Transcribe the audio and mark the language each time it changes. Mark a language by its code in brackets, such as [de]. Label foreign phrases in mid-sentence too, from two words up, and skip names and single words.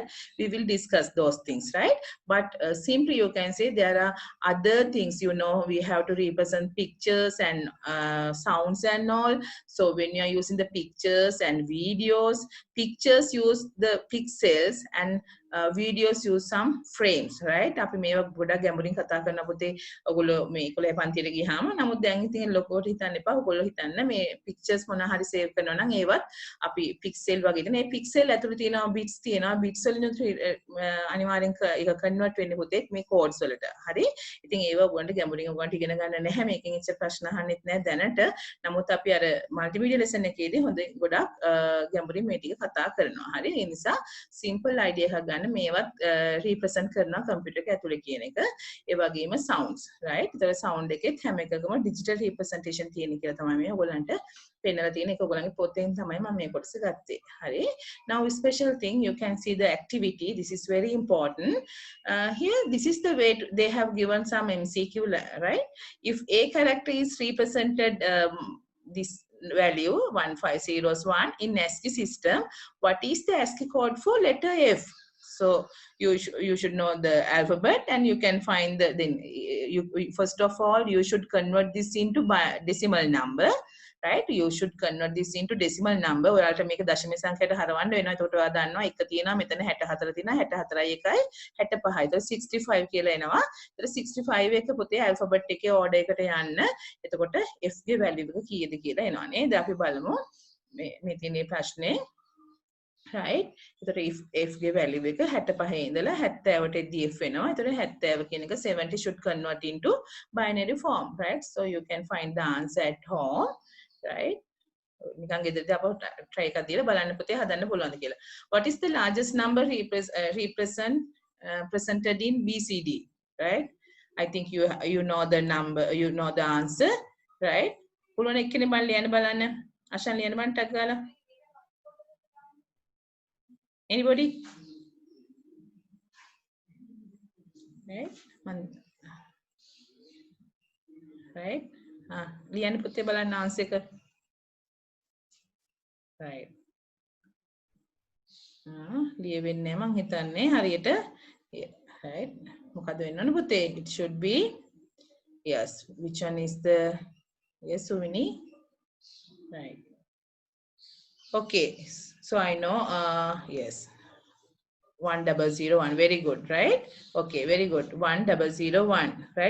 [en] We will discuss those things, right? But simply you can say there are other things, you know, we have to represent pictures and sounds and all. So when you are using the pictures and videos, pictures use the pixels and videos use some frames, right? [si] අපි මේවා ගොඩක් ගැඹුරින් කතා කරන පුතේ ඔයගොල්ලෝ මේ 11 පන්තියට ගියාම නමුත් දැන් ඉතින් ලොකෝට හිතන්න එපා ඔයගොල්ලෝ හිතන්න මේ pictures මොන හරි save කරනවා නම් ඒවත් අපි pixel වගේ ඉතින් මේ pixel ඇතුළේ තියෙනවා bits තියෙනවා bits වලින් අනිවාර්යෙන් ඒක convert වෙන්නේ පුතේ මේ codes වලට හරි ඉතින් ඒව ඔයගොල්ලන්ට ගැඹුරින් ඔයගොල්ලන්ට ඉගෙන ගන්න නැහැ මේකෙන් ඉච්ච ප්‍රශ්න අහන්නෙත් නැහැ දැනට නමුත් අපි අර [en] multimedia lesson [si] එකේදී හොඳ ගොඩක් ගැඹුරින් මේ ටික කතා කරනවා හරි ඒ නිසා [en] simple idea [si] එකක් ගන්න මේවත් represent කරනවා computer එක ඇතුලේ කියන එක ඒ වගේම [en] sounds right [si] ඒතර sound එකෙත් හැම එකකම [en] digital representation [si] තියෙන කියලා තමයි මේ ඔයගොල්ලන්ට පෙන්නලා තියෙන එක ඔයගොල්ලන්ගේ පොතෙන් තමයි මම මේ කොටස ගත්තේ හරි [en] now special thing you can see the activity this is very important here this is the way they have given some MCQ right if a character is represented this value 15001 in ASCII system. What is the ASCII code for letter F? So you should know the alphabet, and you can find the then you first of all you should convert this into decimal number, right? You should convert this into decimal number. [si] ඔයාලට මේක දශම සංඛ්‍යාවට හරවන්න වෙනවා. එතකොට ඔයා දන්නවා එක තියෙනවා මෙතන 64 තියෙනවා 64යි 1යි 65යි. එතකොට 65 කියලා එනවා. එතකොට 65 එක පොතේ alphabet එකේ order එකට යන්න. එතකොට F ගේ value එක කීයද කියලා එනවා නේද? අපි බලමු මේ තියෙන ප්‍රශ්නේ. right? එතකොට F ගේ value එක 65 ඉඳලා 70ට DF වෙනවා. එතකොට 70 කියන එක [en] 70 should convert into binary form, right? So you can find the answer at home, right? [si] නිකන් ගෙදරදී අපව try එකක් දීලා බලන්න පුතේ හදන්න පුළුවන්ද කියලා. [en] What is the largest number presented in BCD, right? I think you know the number, you know the answer, right? [si] පුළුවන් එක්කෙනෙක් මම ලියන්න බලන්න. අෂන් ලියන්න බලන්න ටක් ගාලා. [en] Anybody? Right? Right? [si] ලියන්න පුතේ බලන්න answer එක. Right. ලියවෙන්නේ මං හිතන්නේ හරියට. Right. මොකද වෙන්න ඕන පුතේ? [en] It should be, yes. Which one is the, yes, Suvini? Right. Okay. So I know, yes. 1001, very good, right? Okay, very good. 1001, right?